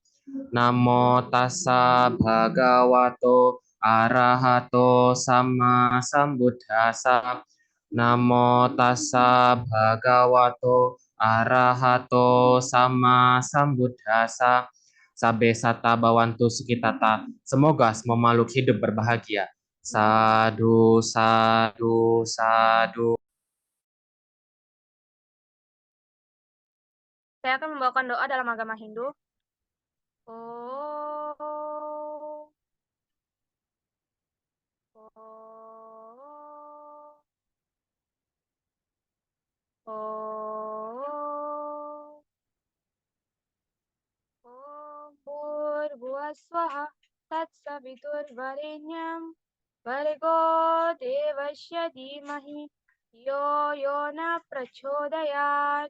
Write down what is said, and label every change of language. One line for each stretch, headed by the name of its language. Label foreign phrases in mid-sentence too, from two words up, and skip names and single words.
Pali: Namo tassa bhagavato arahato sama sambuddhassa. Namo tassa bhagavato arahato sama sambuddhassa. sabe sata bawantu sukitata.
Indonesian: Semoga semua makhluk hidup berbahagia.
Pali: Sadu, sadu, sadu.
Indonesian: Saya akan membawakan doa dalam agama Hindu.
Sanskrit: Oh, oh, oh, Om Bhurvuvaswaha Tatsaviturvarenyam Bhargo Devasya Dhimahi Yo Yona Prachodayat.